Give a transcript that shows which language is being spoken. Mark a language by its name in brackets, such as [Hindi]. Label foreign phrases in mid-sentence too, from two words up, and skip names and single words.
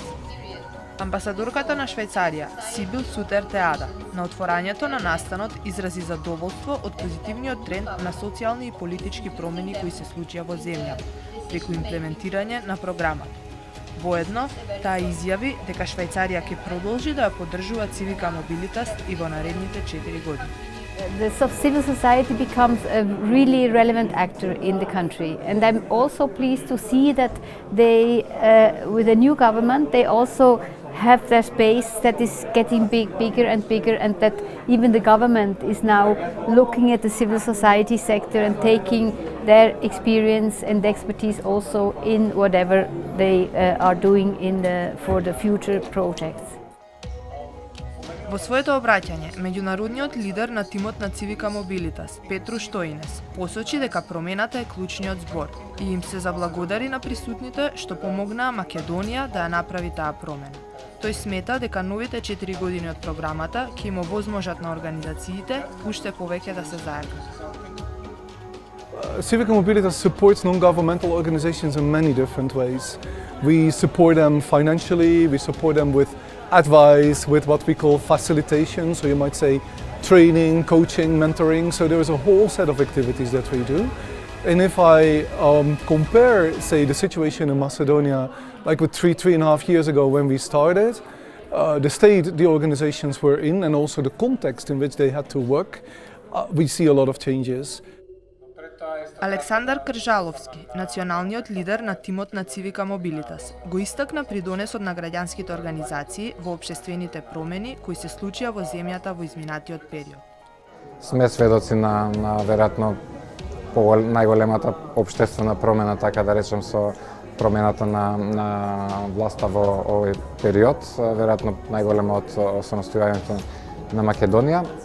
[Macedonian] Амбасадорката на Швајцарија, Сибил Сутер Теада, на отворањето на настанот изрази задоволство од позитивниот тренд на социјални и политички промени кои се случија во земјата, преку имплементирање на програмата. Воедно, таа изјави дека Швајцарија ќе продолжи да ја поддржува Civica Mobilitas и во наредните 4 години. [English] The civil society becomes a really relevant actor in the country, and I'm also pleased to see that they, with the new government, they also have their space that is getting bigger and bigger, and that even the government is now looking at the civil society sector and taking their experience and expertise also in whatever they are doing for the future projects. [Macedonian] Во своето обраќање, меѓународниот лидер на тимот на Civica Mobilitas, Петру Штоинес, посочи дека промената е клучниот збор и им се заблагодари на присутните што помогнаа Македонија да ја направи таа промена. Тој смета дека новите 4 години од програмата ќе им овозможат на организациите уште повеќе да се зајакнат. [English] Civica Mobilitas supports non-governmental organizations in many different ways. We support them financially, we support them with advice, with what we call facilitation, so you might say training, coaching, mentoring, so there is a whole set of activities that we do. And if I compare, say, the situation in Macedonia, like with 3.5 years ago when we started, the state the organizations were in and also the context in which they had to work, we see a lot of changes. [Macedonian] Александар Кржаловски, националниот лидер на тимот на Civica Mobilitas, го истакна придонесот на граѓанските организации во општествените промени кои се случија во земјата во изминатиот период. Сме сведоци на веројатно најголемата општествена промена, така да речем, со промената на власта во овој период, веројатно најголема од осамостојувањето на Македонија.